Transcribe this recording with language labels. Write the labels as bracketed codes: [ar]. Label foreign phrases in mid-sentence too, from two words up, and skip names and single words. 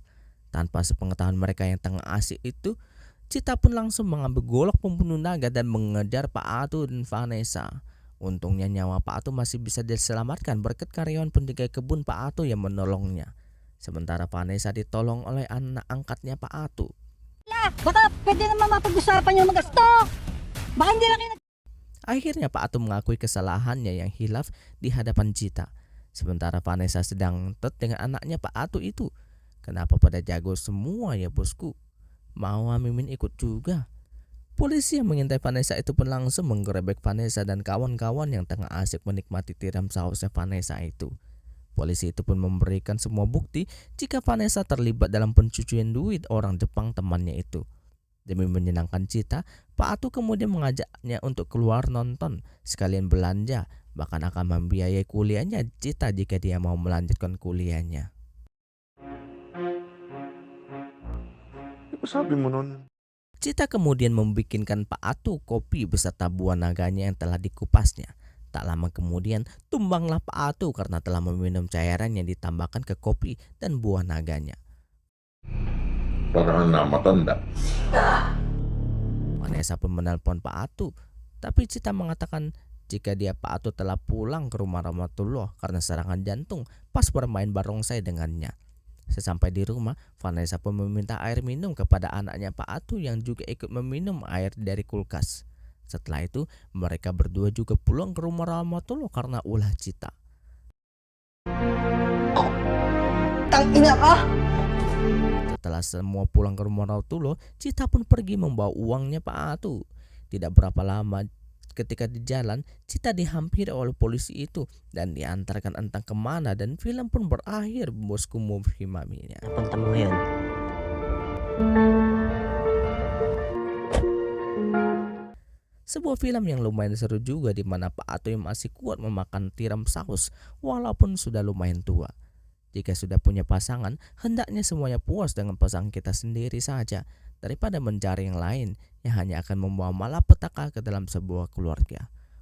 [id] Tanpa sepengetahuan mereka yang tengah asik itu, Cita pun langsung mengambil golok pembunuh naga dan mengejar Pak Atu dan Vanessa. Untungnya nyawa Pak Atu masih bisa diselamatkan berkat karyawan penjaga kebun Pak Atu yang menolongnya. Sementara Vanessa ditolong oleh anak angkatnya Pak Atu. [tl] Baka pwede naman mapag-usapan yung magasto. Baka hindi lang kayo [id] Akhirnya Pak Atu mengakui kesalahannya yang hilaf di hadapan Cita. Sementara Vanessa sedang dengan anaknya Pak Atu itu. Kenapa pada jago semua ya bosku? Mau Mimin ikut juga? Polisi yang mengintai Vanessa itu pun langsung menggerebek Vanessa dan kawan-kawan yang tengah asik menikmati tiram sausnya Vanessa itu. Polisi itu pun memberikan semua bukti jika Vanessa terlibat dalam pencucian duit orang Jepang temannya itu. Demi menyenangkan Cita, Pak Atu kemudian mengajaknya untuk keluar nonton, sekalian belanja, bahkan akan membiayai kuliahnya Cita jika dia mau melanjutkan kuliahnya. [tl] Sabi mo nun. [id] Cita kemudian membikinkan Pak Atu kopi beserta buah naganya yang telah dikupasnya. Tak lama kemudian tumbanglah Pak Atu karena telah meminum cairan yang ditambahkan ke kopi dan buah naganya. [tl] Parang matanda. [id] Vanessa pun menelpon Pak Atu, tapi Cita mengatakan jika dia Pak Atu telah pulang ke rumah Ramatullah karena serangan jantung pas bermain barongsai dengannya. Sesampai di rumah, Vanessa pun meminta air minum kepada anaknya Pak Atu yang juga ikut meminum air dari kulkas. Setelah itu, mereka berdua juga pulang ke rumah Ramatullah karena ulah Cita. [tl] Tangina ka! [id] Setelah semua pulang ke rumah Ramatullah, Cita pun pergi membawa uangnya Pak Atu. Tidak berapa lama ketika di jalan, Cita dihampiri oleh polisi itu dan diantarkan entah kemana dan film pun berakhir bosku movie maminya. [tl] Napunta mo ngayon? [id] Sebuah film yang lumayan seru juga di mana Pak Atu yang masih kuat memakan tiram saus walaupun sudah lumayan tua. Jika sudah punya pasangan, hendaknya semuanya puas dengan pasangan kita sendiri saja daripada mencari yang lain yang hanya akan membawa malapetaka ke dalam sebuah keluarga.